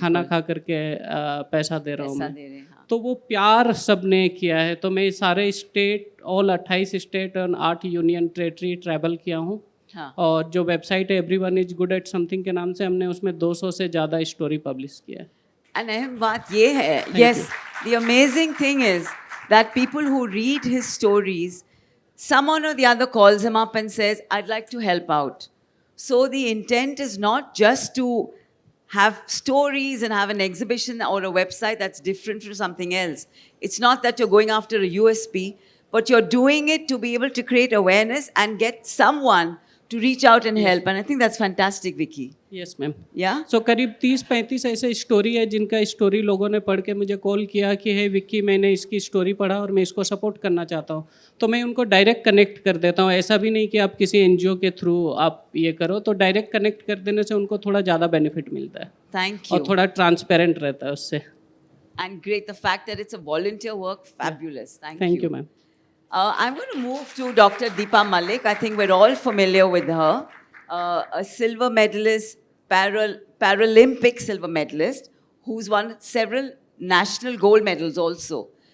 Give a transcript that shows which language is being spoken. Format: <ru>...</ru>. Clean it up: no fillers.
<hi>खाना खा करके पैसा दे रहा हूँ मैं. दे रहे हैं, हाँ. तो वो प्यार सबने किया है. तो मैं सारे स्टेट, ऑल 28 स्टेट और 8 यूनियन टेरेटरी ट्रैवल किया हूँ. हाँ. और जो वेबसाइट है everyone is good at something के नाम से हमने उसमें 200 से ज़्यादा स्टोरी पब्लिश किया है.</hi> <en>And</en> <hi>अहम बात ये है,</hi> <en>yes, the amazing thing is that people who read his stories, someone or the other calls him up and says, I'd like to help out. So the intent is not just to have stories and have an exhibition or a website that's different from something else. It's not that you're going after a USP, but you're doing it to be able to create awareness and get someone to reach out and help. And I think that's fantastic, Vicky. Yes ma'am. Yeah?</en> <hi>सो करीब 30-35 ऐसे story है जिनका story लोगों ने पढ़ के मुझे call किया कि हे विक्की, मैंने इसकी स्टोरी पढ़ा और मैं इसको सपोर्ट करना चाहता हूँ. तो मैं उनको डायरेक्ट कनेक्ट कर देता हूँ. ऐसा भी नहीं कि आप किसी NGO के थ्रू आप ये करो, तो डायरेक्ट कनेक्ट कर देने से उनको थोड़ा ज़्यादा बेनिफिट मिलता है.</hi> <en>Thank you.</en> <hi>और थोड़ा ट्रांसपेरेंट रहता है उससे.</hi> <en>And great, the fact that it's a volunteer work, fabulous. Thank you. Thank you ma'am. I'm going to move to Dr. Deepa Malik. I think we're all familiar with her. A silver medalist, Paralympic silver medalist, who's won several national gold medals also.</en>